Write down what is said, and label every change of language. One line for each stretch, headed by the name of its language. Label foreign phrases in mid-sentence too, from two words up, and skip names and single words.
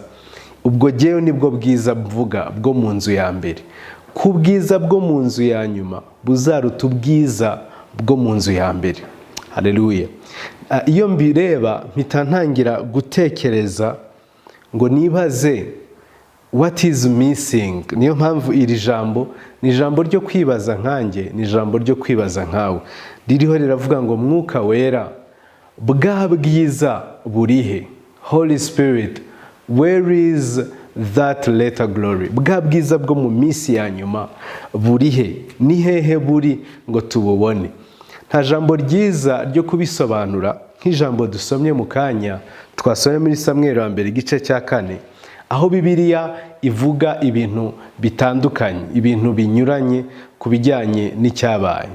Kinyarwanda: Ubwo jyewe nibwo bwiza mvuga bwo mu nzu ya mbere, ku bwiza bwo mu nzu ya nyuma buzaruta ubwiza bwo mu nzu ya mbere. Haleluya. Iyo mbireba mpita ntangira gutekereza ngo nibaze
English: what is missing.
Kinyarwanda: Niyo mpamvu iri jambo ni ijambo ryo kwibaza nkanjye, ni ijambo ryo kwibaza nkawe. Ririho riravuga ngo Mwuka Wera, bwa bwiza burihe?
English: Holy Spirit, where is that later glory?
Kinyarwanda: Bwa bwiza bwo mu minsi ya nyuma burihe? Ni hehe buri ngo tububone? Nta jambo ryiza ryo kubisobanura nk'ijambo dusomye mu kanya twasomye muri Samweli wa mbere igice cya 4, aho Bibiliya ivuga ibintu bitandukanye, ibintu binyuranye ku bijyanye n'icyabaye.